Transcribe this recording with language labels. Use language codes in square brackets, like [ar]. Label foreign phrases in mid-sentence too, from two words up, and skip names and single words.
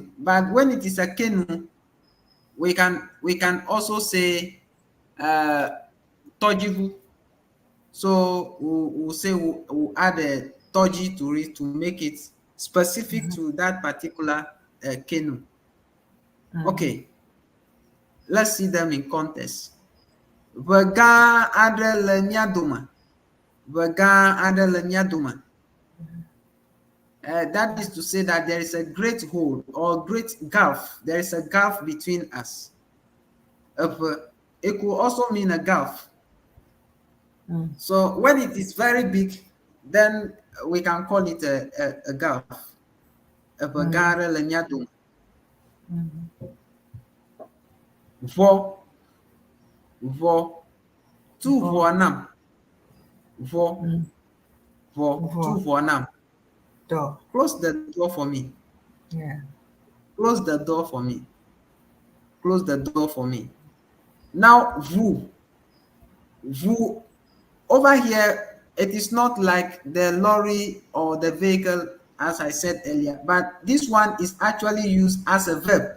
[en] But when it is a canoe, we can also say tojivu. So we'll say we'll add a toji to it to make it specific to that particular canoe. Okay, let's see them in context. [ee] Vega adre le nyadoma. [en] That is to say that there is a great hole or great gulf. There is a gulf between us. It could also mean a gulf. So when it is very big, then we can call it a gulf. Vo. [ee] Tu voanam. Vo. Tu voanam. [en] Door. Close the door for me. Yeah. Close the door for me. Close the door for me. Now, vous. Over here, it is not like the lorry or the vehicle, as I said earlier, but this one is actually used as a verb.